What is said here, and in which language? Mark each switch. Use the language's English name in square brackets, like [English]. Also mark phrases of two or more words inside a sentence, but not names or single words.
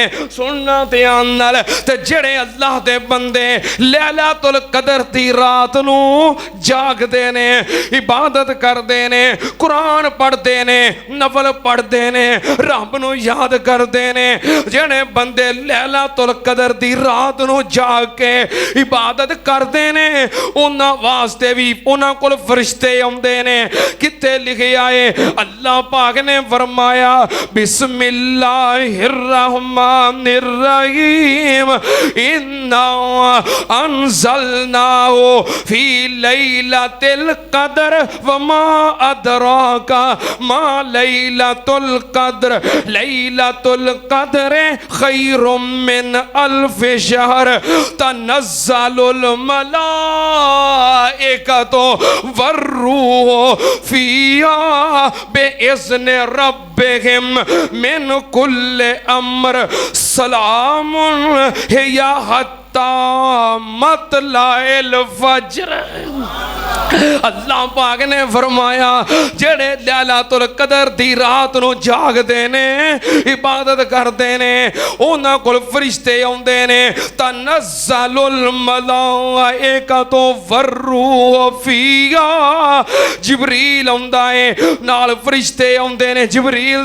[Punjabi] سننا دھیان نال تے جیہڑے اللہ دے بندے لیلۃ القدر دی رات نوں جاگدے نے، عبادت کردے نے، قرآن پڑھدے نے، نفل پڑھدے نے، رب نوں یاد کردے نے، جیہڑے بندے لیلۃ القدر دی رات نوں جاگ کے عبادت کردے نے انہاں واسطے بھی انہاں کول فرشتے آؤندے نے. کتھے لکھیا ہے اللہ پاک نے فرمایا [Arabic] بسم الله الرحمن الرحيم إنا أنزلناه في ليلة القدر وما أدراك ما ليلة القدر ليلة القدر خير من ألف شهر تنزل الملائكة والروح فيها بإذن ربهم من كل أمر سلام هي حتى مطلع الفجر. [Punjabi] اللہ پاک نے فرمایا جیہڑے لیلۃ القدر دی رات نوں جاگدے نے عبادت کردے نے انہاں کول فرشتے آؤندے نے [Arabic] تنزل الملائكة والروح فيها [Punjabi] جبریل آؤندا ہے نال فرشتے آؤندے نے جبریل